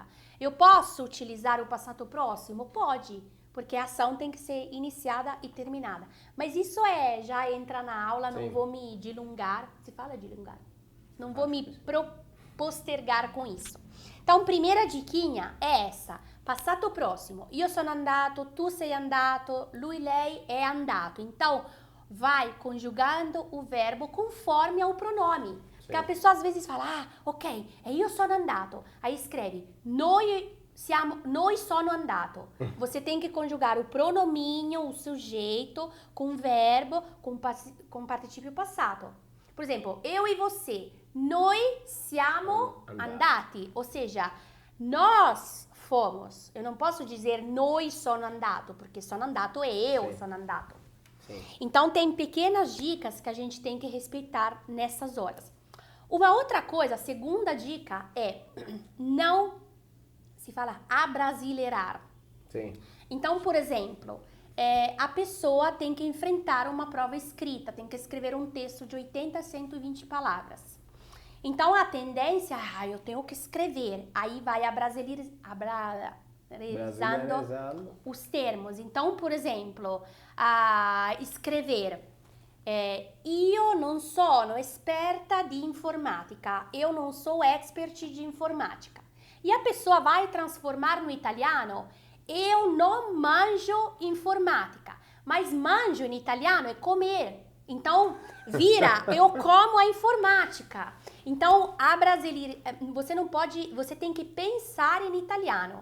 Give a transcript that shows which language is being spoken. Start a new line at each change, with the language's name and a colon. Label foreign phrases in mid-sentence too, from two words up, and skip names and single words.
Portuguese: Eu posso utilizar o passato próximo? Pode. Porque a ação tem que ser iniciada e terminada. Mas isso já entra na aula, não vou me dilungar. Se fala dilungar? Não vou me postergar com isso. Então, primeira diquinha é essa. Passato próximo.
Italian: Io sono andato, tu sei andato, lui, lei è andato.
Portuguese: Então, vai conjugando o verbo conforme ao pronome. Porque a pessoa às vezes fala,
Italian: ok, io sono andato.
Portuguese: Aí escreve,
Italian: noi sono andato.
Portuguese: Você tem que conjugar o pronominho, o sujeito, com verbo, com
Italian: participio passato.
Portuguese: Por exemplo, eu e você,
Italian: noi siamo andati.
Portuguese: Ou seja, nós fomos. Eu não posso dizer
Italian: noi sono andato,
Portuguese: porque
Italian: sono andato
Portuguese: é eu
Italian: sono andato.
Portuguese: Sim. Então, tem pequenas dicas que a gente tem que respeitar nessas horas. Uma outra coisa, a segunda dica é não se fala abrasileirar. Sim. Então, por exemplo, a pessoa tem que enfrentar uma prova escrita, tem que escrever um texto de 80 a 120 palavras. Então, a tendência, eu tenho que escrever, aí vai abrasileirizando os termos. Então, por exemplo, escrever,
Italian: io non sono esperta di informatica,
Portuguese: eu não sou expert de informática. E a pessoa vai transformar no italiano, eu não manjo informática, mas manjo em italiano é comer. Então, vira, eu como a informática. Então, você tem que pensar em italiano.